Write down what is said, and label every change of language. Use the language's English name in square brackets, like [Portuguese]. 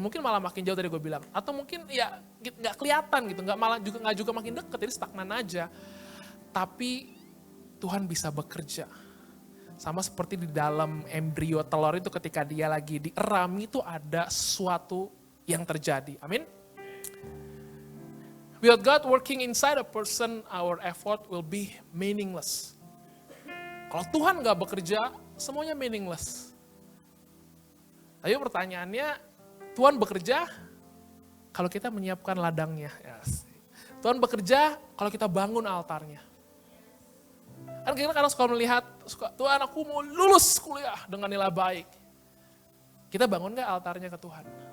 [Indonesian] Mungkin malah makin jauh dari gue bilang. Atau mungkin ya gak kelihatan gitu. Gak juga makin deket, jadi stagnan aja. Tapi Tuhan bisa bekerja. Sama seperti di dalam embrio telur itu ketika dia lagi dieram itu ada sesuatu yang terjadi. Amin. [English] Without God working inside a person, our effort will be meaningless. [Indonesian] Kalau Tuhan gak bekerja, semuanya meaningless. Tapi pertanyaannya, Tuhan bekerja kalau kita menyiapkan ladangnya. Yes. Tuhan bekerja kalau kita bangun altarnya. Kan kita kadang suka melihat, Tuhan aku mau lulus kuliah dengan nilai baik. Kita bangun gak altarnya ke Tuhan?